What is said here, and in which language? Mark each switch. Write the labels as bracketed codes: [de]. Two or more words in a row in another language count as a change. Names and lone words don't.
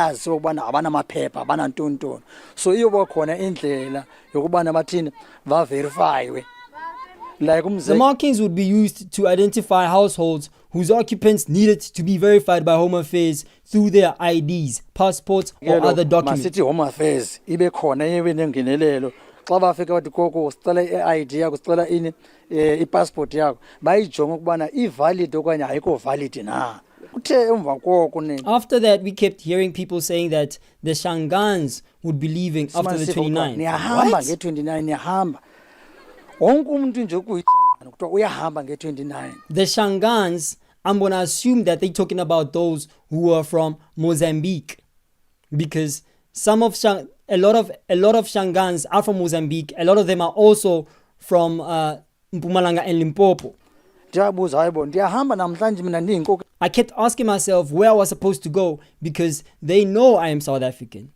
[en] The markings would be used to identify households whose occupants needed to be verified by Home Affairs through their IDs, passports, or other documents. [xh] Home Affairs xa bafika bathi koko usicela i-ID yakho usicela ini i-passport yakho bayijonga ukubana i-valid okanye ayikho valid na. [en] After that, we kept hearing people saying that the Shangaans would be leaving after the 29th. [zu] Niyahamba nge-29 niyahamba. Wonke umuntu nje kuthiwa uyahamba nge-29. [en] The Shangaans, I'm going to assume that they're talking about those who are from Mozambique, because a lot of Shangaans are from Mozambique. A lot of them are also from Mpumalanga and Limpopo. I kept asking myself where I was supposed to go because they know I am South African.